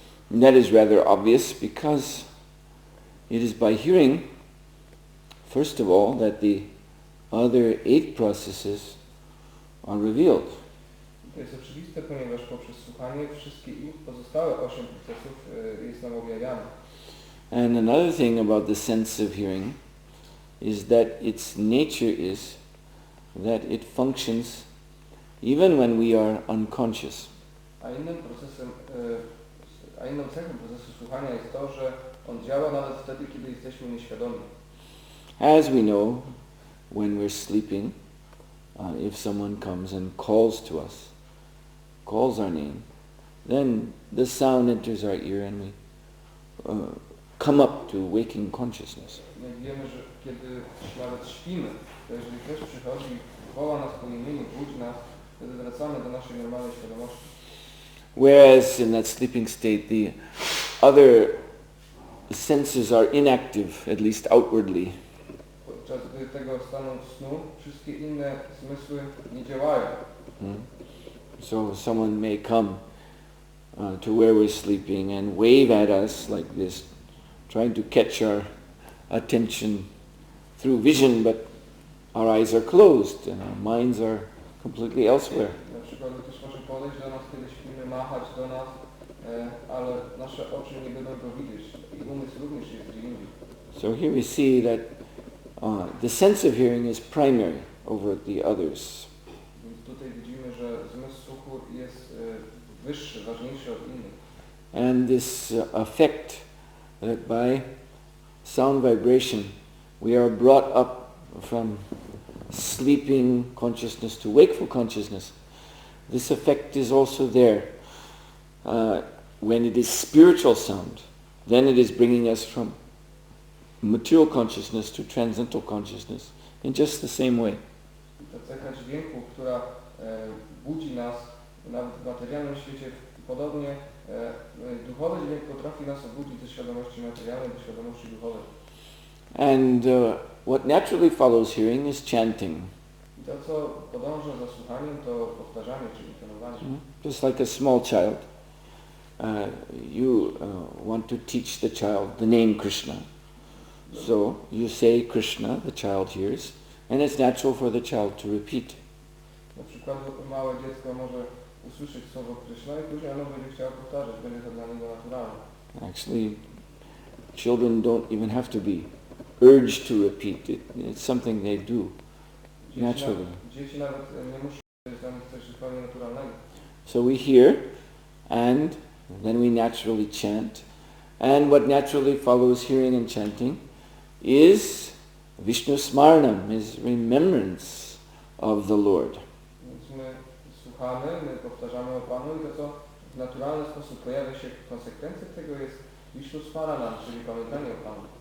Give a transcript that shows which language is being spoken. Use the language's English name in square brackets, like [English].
[English] And that is rather obvious because it is by hearing, first of all, that the other 8 processes are revealed. [Polish] To jest oczywiste, ponieważ poprzez słuchanie wszystkie pozostałe 8 procesów jest nam objawiane. [English] And another thing about the sense of hearing is that its nature is that it functions even when we are unconscious. [Polish] A inną cechą procesu słuchania jest to, że on działa nawet wtedy, kiedy jesteśmy nieświadomi. [English] As we know, when we're sleeping, if someone comes and calls to us, calls our name, then the sound enters our ear and we come up to waking consciousness. [Polish] Wiemy, że kiedy nawet śpimy, to jeżeli ktoś przychodzi, woła nas po imieniu, budzi nas, wtedy wracamy do naszej normalnej świadomości. [English] Whereas in that sleeping state, the other senses are inactive, at least outwardly. [Polish] Podczas gdy tego stanu snu, wszystkie inne zmysły nie działają. [English] So someone may come to where we're sleeping and wave at us like this, trying to catch our attention through vision, but our eyes are closed and our minds are completely elsewhere. [Polish] Na przykład ktoś może podejść do nas, kiedy śpimy, machać do nas, ale nasze oczy nie będą go widzieć i umysł również jest gdzie indziej. [English] So here we see that the sense of hearing is primary over the others. [Polish] Więc tutaj widzimy, że zmysł słuchu jest wyższy, ważniejszy od innych. [English] And this effect that by sound vibration we are brought up from sleeping consciousness to wakeful consciousness. This effect is also there. When it is spiritual sound, then it is bringing us from material consciousness to transcendental consciousness in just the same way. [Polish] Ta cecha dźwięku, która budzi nas nawet w materialnym świecie, podobnie duchowy dźwięk potrafi nas obudzić ze świadomości materialnej do świadomości duchowej. [English] And what naturally follows hearing is chanting. [Polish] I to, co podąża za słuchaniem, to powtarzanie, czyli tonowanie. [English] Just like a small child, you want to teach the child the name Krishna. So you say Krishna, the child hears, and it's natural for the child to repeat. [Polish] Na przykład małe dziecko może usłyszeć słowo Krishna i później ono będzie chciało powtarzać, będzie to dla niego naturalne. [English] Actually, children don't even have to be urged to repeat it. It's something they do naturally. [Polish] Dzieci nawet nie muszą, to jest dla nich coś zupełnie naturalnego. [English] So we hear, and then we naturally chant, and what naturally follows hearing and chanting is Vishnu Smaranam, is remembrance of the Lord. [Polish] Więc my słuchamy, my powtarzamy o Panu i to, co w naturalny sposób pojawia się w konsekwencji tego jest Vishnu Smaranam, czyli pamiętanie o Panu.